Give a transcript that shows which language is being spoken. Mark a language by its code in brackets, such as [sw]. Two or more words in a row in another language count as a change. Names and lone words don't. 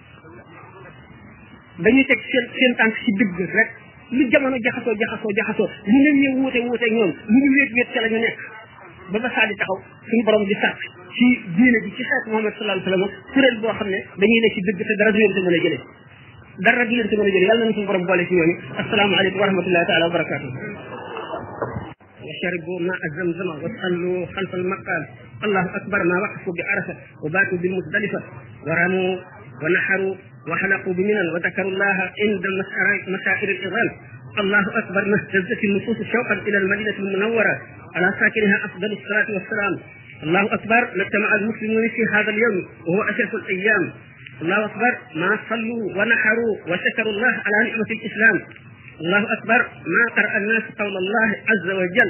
[wo] dañuy teg seen tànk ci dëgg rek lu jamono jaxasoo lu ne ñu wuute ñoom lu ñu wéet ca la ñu nekk ba ba saa di taxaw suñu borom di sàkk ci diine bi ci xeet Muhammad [ar] صلى الله عليه وسلم [wo] kuréel boo xam ne dañuy ne ci dëgg te dara du leen ci mën a jëlee yàlla na suñu borom boole ci ñooñu [ar] السلام عليكم ورحمة الله تعالى وبركاته وشربوا ماء زمزم وصلوا خلف المقام الله أكبر ما وقفوا بعرفة وباتوا بالمزدلفة ورموا ونحروا وحلقوا بمنى وذكروا الله عند مشاعر الإظام الله أكبر ما اهتزت النفوس شوقا إلى المدينة المنورة على ساكنها أفضل الصلاة والسلام الله أكبر ما اجتمع المسلمون في هذا اليوم وهو أشرف الأيام الله أكبر ما صلوا ونحروا وشكروا الله على نعمة الإسلام الله أكبر ما قرأ الناس قول الله عز وجل